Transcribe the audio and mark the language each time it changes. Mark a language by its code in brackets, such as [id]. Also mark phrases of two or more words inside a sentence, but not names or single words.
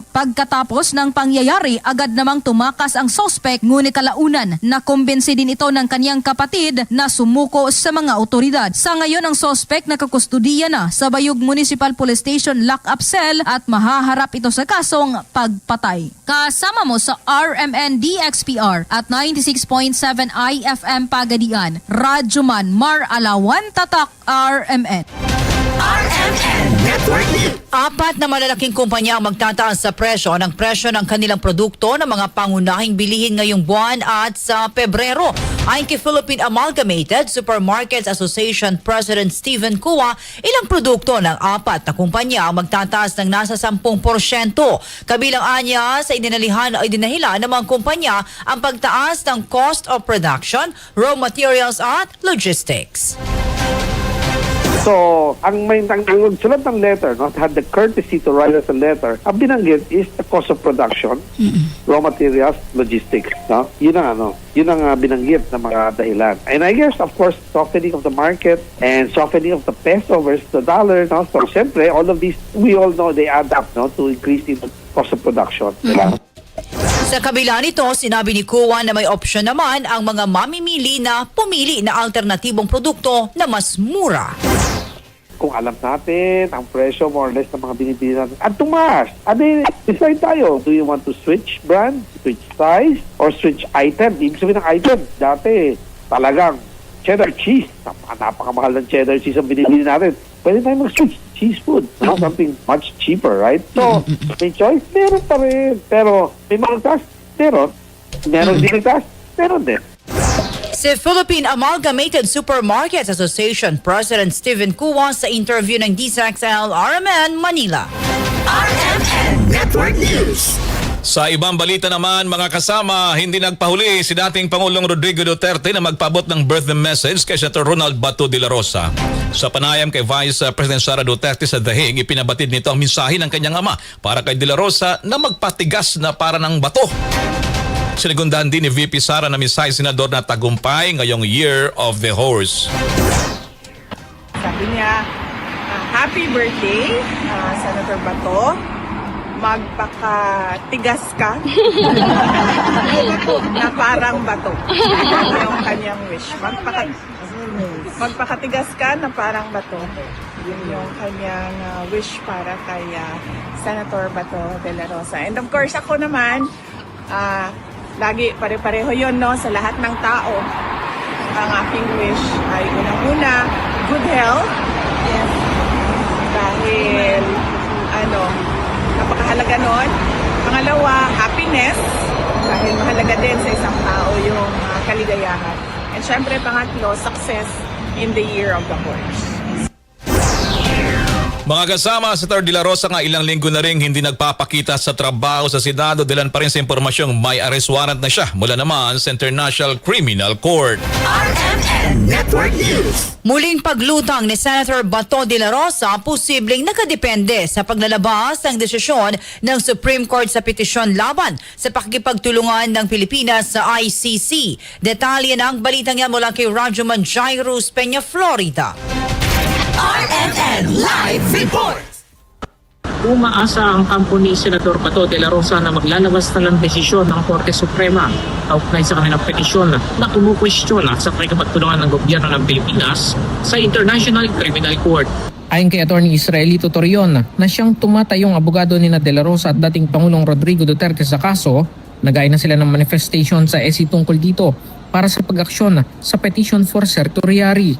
[tl] Pagkatapos ng pangyayari, agad namang tumakas ang sospek, ngunit kalaunan nakumbinsi din ito ng kanyang kapatid na sumuko sa mga otoridad. Sa ngayon, ang sospek nakakustudiya na sa Bayug Municipal Police Station lock-up cell at mahaharap ito sa kasong pagpatay. Kasama mo sa RMN DXPR at 96.7 IFM Pagadian, Radyoman Mar Alawan, Tatak, RMN. RMN Network News. 4 na malalaking kumpanya ang magtataas sa presyo ng kanilang produkto ng mga pangunahing bilihin ngayong buwan at sa Pebrero. Ayon kay Philippine Amalgamated Supermarkets Association President Stephen Cua, ilang produkto ng 4 na kumpanya ang magtataas ng nasa 10%. Kabilang anya sa idinahila ng mga kumpanya ang pagtaas ng [en] cost of production, raw materials [tl] at logistics. [en] So, [tl] ang sulat ng [en] letter, no, had the courtesy to write us a letter, [tl] ang binanggit is [en] the cost of production, raw materials, logistics. No? [tl] Yun ang binanggit ng mga dahilan. [en] And I guess, of course, softening of the market and softening of the peso versus the dollar. No? So, siyempre, all of these, we all know they add up, no, to increasing the cost of production. [tl] Diba? Sa kabila nito, sinabi ni Kuwan na may opsyon naman ang mga mamimili na pumili na alternatibong produkto na mas mura. Kung alam natin ang presyo [en] more or less [tl] ng mga binibili natin at tumaas, decide tayo. [en] Do you want to switch brand, switch size, or switch item? [tl] Ibig sabihin ng item, dati talagang [en] cheddar cheese. [tl] Napakamahal ng [en] cheddar cheese [tl] ang binibili natin. Pwede tayo mag-switch [en] cheese food. [tl] No? [en] Something much cheaper, right? So, [tl] may choice? Meron pa rin. Pero may malagtas? Meron. Meron din nagtas? Meron din. Si Philippine Amalgamated Supermarkets Association President Stephen Kuwa sa interview ng DZXL RMN Manila. RMN Network News. Sa ibang balita naman, mga kasama, hindi nagpahuli si dating Pangulong Rodrigo Duterte na magpaabot ng [en] birthday message [tl] kay Senator Ronald Bato de la Rosa. Sa panayam kay Vice President Sara Duterte sa Dahig, ipinabatid nito ang mensahe ng kanyang ama para kay de la Rosa na magpatigas na para ng bato. Sinigundahan din ni VP Sara na mensahe senador na tagumpay ngayong Year of the Horse. Sabi niya, [en] happy birthday, [tl] Senator Bato. Magpakatigas ka na parang bato. Yan yung kanyang wish. Magpakatigas ka na parang bato. Yun yung kanyang wish para kay Senator Bato de la Rosa. [en] And of course, [tl] ako naman, lagi pare-pareho yun, no? Sa lahat ng tao, ang aking wish ay unang-una, [en] good health. Yes. [tl] Dahil, napakahalaga nun. Pangalawa, happiness. Dahil mahalaga din sa isang tao yung kaligayahan. And syempre, pangatlo, [en] success in the Year of the Horse. [tl] Mga kasama, Senator de la Rosa nga ilang linggo na rin hindi nagpapakita sa trabaho sa Senado, dalan pa rin sa impormasyong may [en] arrest warrant [tl] na siya mula naman sa International Criminal Court. RMN Network News. Muling paglutang ni Senator Bato de la Rosa, posibleng nakadepende sa paglalabas ng desisyon ng Supreme Court sa petisyon laban sa pakikipagtulungan ng Pilipinas sa ICC. Detalye ng balitang yan mula kay Rajuman Jairus Peña, Florida. RMN Live Report. Umaasa ang kampo ni Senador Bato de la Rosa na maglalabas na ng desisyon ng Korte Suprema kaugnay sa kanilang petisyon na kumukwestiyon sa pakikipagtulungan ng gobyerno ng Pilipinas sa International Criminal Court. Ayon kay Atty. Israelito Torion na siyang tumatayong abogado ni de la Rosa at dating Pangulong Rodrigo Duterte sa kaso, nagaya na sila ng manifestation sa SC tungkol dito para sa pag-aksyon sa [en] petition for certiorari.